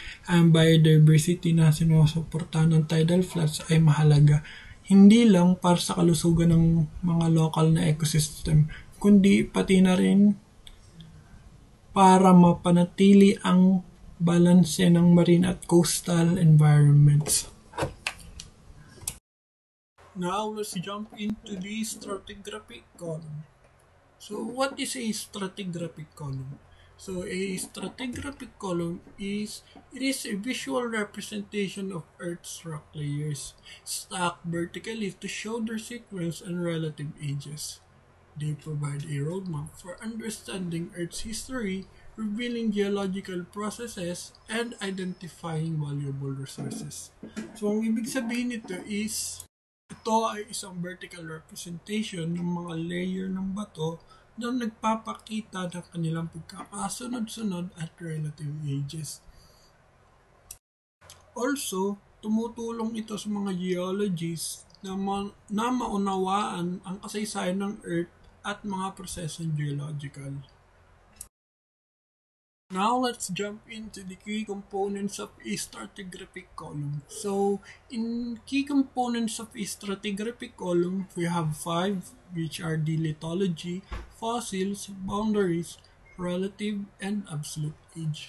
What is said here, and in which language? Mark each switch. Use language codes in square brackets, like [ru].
[tl] Ang biodiversity na sinusuportahan ng tidal floods ay mahalaga hindi lang para sa kalusugan ng mga local na ecosystem, kundi pati na rin para mapanatili ang balanse ng marine at coastal environments. [en] Now, let's jump into the stratigraphic column. So, what is a stratigraphic column? So, a stratigraphic column is a visual representation of Earth's rock layers, stacked vertically to show their sequence and relative ages. They provide a roadmap for understanding Earth's history, revealing geological processes, and identifying valuable resources. [tl] So, ang ibig sabihin nito is, ito ay isang vertical representation ng mga layer ng bato na nagpapakita ng kanilang pagkakasunod-sunod at relative ages. Also, tumutulong ito sa mga geologists na maunawaan ang kasaysayan ng Earth at mga prosesong geological. [en] Now, let's jump into the key components of a stratigraphic column. So, in key components of a stratigraphic column, we have 5, which are the lithology, fossils, boundaries, relative, and absolute age.